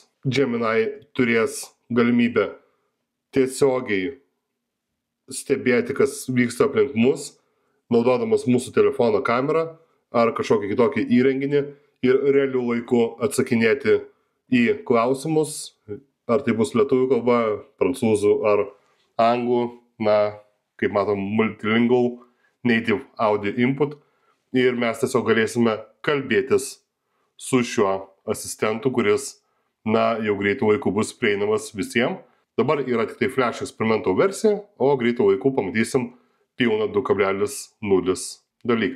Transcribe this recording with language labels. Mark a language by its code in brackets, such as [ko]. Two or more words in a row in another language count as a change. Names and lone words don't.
[lt] Gemini turės galimybę tiesiogiai stebėti, kas vyksta aplink mus, naudodamas mūsų telefono kamerą ar kažkokį kitokį įrenginį ir realiu laiku atsakinėti į klausimus, ar tai bus lietuvių kalba, prancūzų ar anglų, kaip matom, [en] multilingual native audio input, [lt] ir mes tiesiog galėsime kalbėtis su šiuo asistentu, kuris, jau greitų laikų bus prieinamas visiems. Dabar yra tik tai Flash eksperimento versija, o greitų laikų pamatysim pilną 2.0 dalyką.